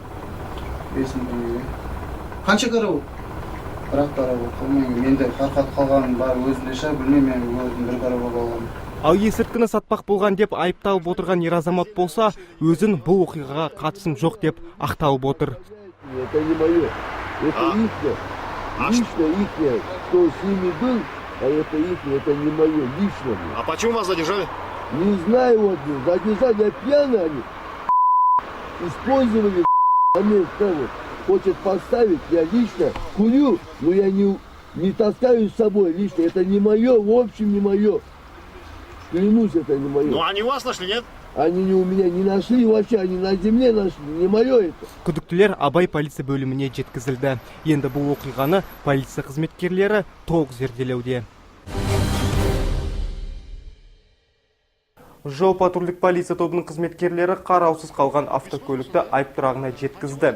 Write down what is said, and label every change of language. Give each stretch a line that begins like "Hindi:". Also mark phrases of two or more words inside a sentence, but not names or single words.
Kazakh: 5000 теңгеге. Қанша қара ол? Бірақ қара болды. Менде Фархат қалғанын бар өзінде ша, білмеймін, мен өзім бір қара болып алғанмын. Ал есірткіні сатпақ болған деп айыпталып отырған ер азамат болса, өзін бұл оқиғаға қатысым жоқ деп ақталып отыр.
Russian: Это не мое. Это ихнее. Лично ихнее. Кто с ними был, а это ихнее, это не мое. Лично. А почему вас задержали? Не знаю, вот, задержали, я пьяный они. Использовали момент того. Хочет поставить, я лично курю, но я не таскаю с собой лично. Это не мое, в общем не мое. Клянусь, это не мое. Ну они у вас нашли, нет? Они не у меня не нашли вообще, они на земле нашли, не мое это.
Kazakh: Күдіктілер Абай полиция бөліміне жеткізілді. Енді бұл оқиғаны полиция қызметкерлері толық зерделеуде. Жол-патрульдік полиция тобының қызметкерлері қараусыз қалған автокөлікті айып тұрағына жеткізді.